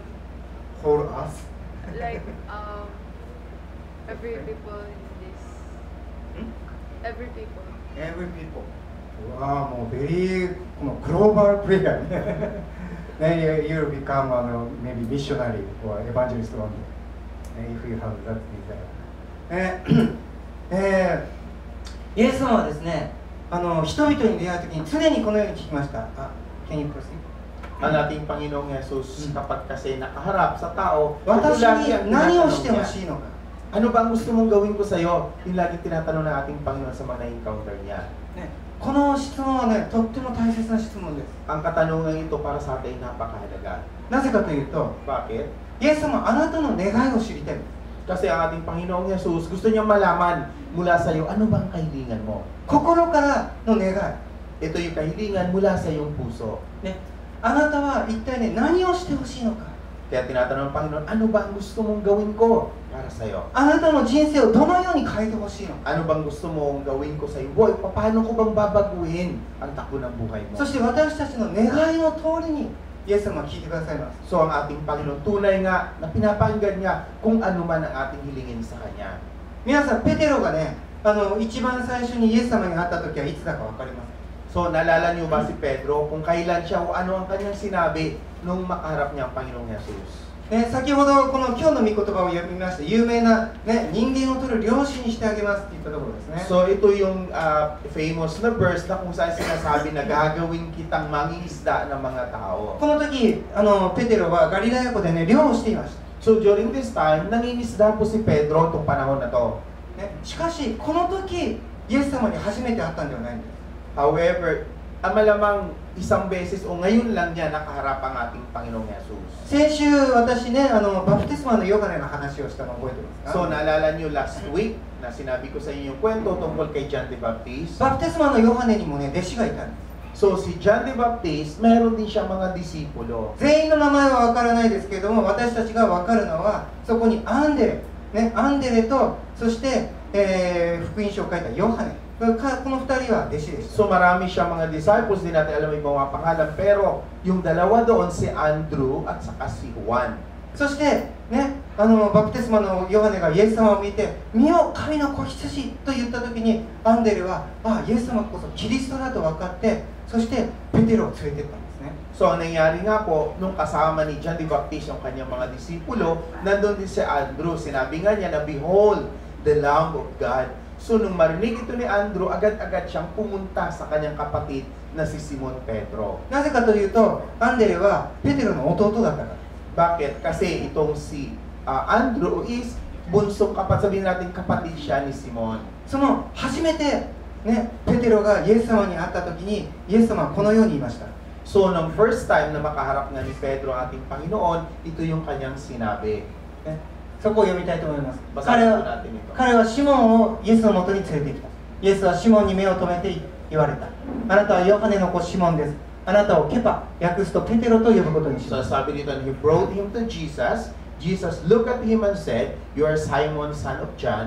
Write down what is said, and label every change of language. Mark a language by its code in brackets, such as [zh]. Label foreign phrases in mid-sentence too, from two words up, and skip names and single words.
[en] Hold us? Like every people in this. Every people. Every people. [ja] うわあ、もうベリーこのグローバルプレイヤーね。ね、 [en] you become maybe missionary or evangelist only. If you have that desire. [ja] イエス様はですね、人々に出会うときに常にこのように聞きました。 [en] Can you proceed? [tl] Ang ating Panginoong Jesus, kapag kasi nakaharap sa tao, [ja] 私 [tl] lagi ang [ja] に何を [tl] tinatanong [ja] してほ [tl] niya, [ja] しいのか。 [tl] ano ba ang gusto mong gawin ko sa'yo? Yung lagi tinatanong ng ating Panginoon sa mga na-encounter niya. [ja] ね、この質問はね、とっても大切な質問です。 [tl] Ang katanungan ito para sa atin napakahalaga. [ja] なぜかというと、 [tl] Bakit? [ja] イエス様はあなたの願いを知りたいんです。 [tl] Kasi ang ating Panginoong Jesus, gusto niya malaman mula sa'yo, ano bang kahilingan mo? [ja] 心からの願い。 [tl] Ito yung kahilingan mula sa iyong puso. [ja] ね、あなたは一体ね、何をしてほしいのか。 [tl] Kaya tinatanong ng Panginoon, ano ba ang gusto mong gawin ko para sa'yo? [ja] あなたの人生をどのように変えてほしいのか。 [tl] Ano bang gusto mong gawin ko sa iyo? Boy, paano ko bang babaguhin ang takbo ng buhay mo? [ja] そして私たちの願いの通りにイエス様は聞いてくださいます。 [tl] So ang ating Panginoon, tunay nga na pinapakinggan niya kung ano man ang ating hilingin sa Kanya. [ja] 皆さん、ペテロがね、一番最初にイエス様に会った時はいつだか分かりますか？ [tl] So naalala niyo ba si Pedro kung kailan siya o ano ang kanyang sinabi nung makaharap niya ang Panginoong Jesus? [ja] ね、先ほどこの今日の御言葉を読みまして有名な、ね、人間を取る漁師にしてあげますって言ったところですね。 [tl] So ito yung famous na verse na kung saan sinasabi na gagawin kitang mangingisda ng mga tao. [ja] この時ペテロはガリラヤ湖でね漁をしていました。 [en] So during this time, [tl] nangingisda po si Pedro itong panahon na to. [ja] ね、しかしこの時イエス様に初めて会ったんではないんです。 [tl] However, malamang isang beses o ngayon lang niya nakaharap ang ating Panginoong Jesus. [ja] 先週私ねバプテスマのヨハネの話をしたの覚えてますか？ [tl] So naalala niyo last week na sinabi ko sa inyo yung kwento tungkol kay John the Baptist. [ja] バプテスマのヨハネにもね弟子がいたんです。 [tl] So si John the Baptist, meron din siya mga disipulo. [ja] 全員の名前は分からないですけれども私たちが分かるのはそこにアンデレ、ね、アンデレとそして、福音書を書いたヨハネこの2人は弟子でした。 [tl] So marami siya mga disciples, din natin alam yung mga pangalan, pero yung dalawa doon si Andrew at saka si Juan. [ja] そしてねバプテスマのヨハネがイエス様を見て「見よ神の子羊」と言った時にアンデレはイエス様こそキリストだと分かってそしてペテロを連れてったんですね。 [tl] So ang nangyari nga po, nung kasama ni John the Baptist yung kanyang mga disipulo, nandun din si Andrew. Sinabi nga niya na, [en] "Behold, the Lamb of God." [tl] So nung marinig ito ni Andrew, agad-agad siyang pumunta sa kanyang kapatid na si Simon Pedro. [ja] なぜかというとアンデレはペテロの弟だったから。 [tl] Bakit? Kasi itong si Andrew is bunsong kapatid, sabihin natin kapatid siya ni Simon. [ja] その初めて、ね、ペテロがイエス様に会った時にイエス様はこのように言いました。 [tl] So nung [en] first time [tl] na makaharap nga ni Pedro ang ating Panginoon, ito yung kanyang sinabi. [ja] ね、そこを読みたいと思います。 [tl] Basahin po natin ito. [ja] 彼はシモンをイエスのもとに連れてきた。イエスはシモンに目を留めて言われた。あなたはヨハネの子シモンです。あなたをケパ、訳すとペテロと呼ぶことにしま [en] So [ja] す。 [tl] sabi dito, [en] and he brought him to Jesus. Jesus looked at him and said, "You are Simon, son of John.